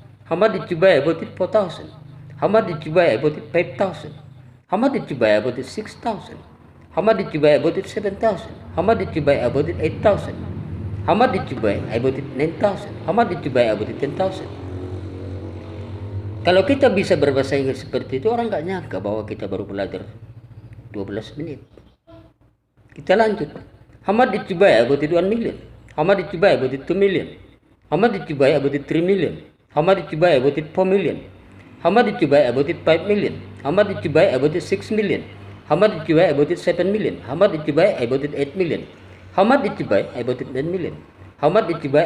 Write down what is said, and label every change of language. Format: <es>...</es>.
<en>How much did you buy? I bought it 4,000. How much did you buy? I bought it 5,000. How much did you buy? I bought it 6,000. How much did you buy? I bought it 7,000. How much did you buy? I bought it 8,000. How much did you buy? I bought it 9,000. How much did you buy? I bought it 10,000.</en> <id>Kalau kita bisa berbahasa Inggris seperti itu, orang nggak nyangka bahwa kita baru belajar 12 menit. Kita lanjut.</id> <en>How much did you buy? I bought it 1 million. How much did you buy? I bought it 2 million. How much did you buy? I bought it 3 million. How much did you buy? I bought it 4 million. How much did you buy? I bought it 5 million. How much did you buy? I bought it 6 million. How much did you buy? I bought it 7 million. How much did you buy? I bought it 8 million. How much did you buy? I bought it 9 million. How much did you buy?</en>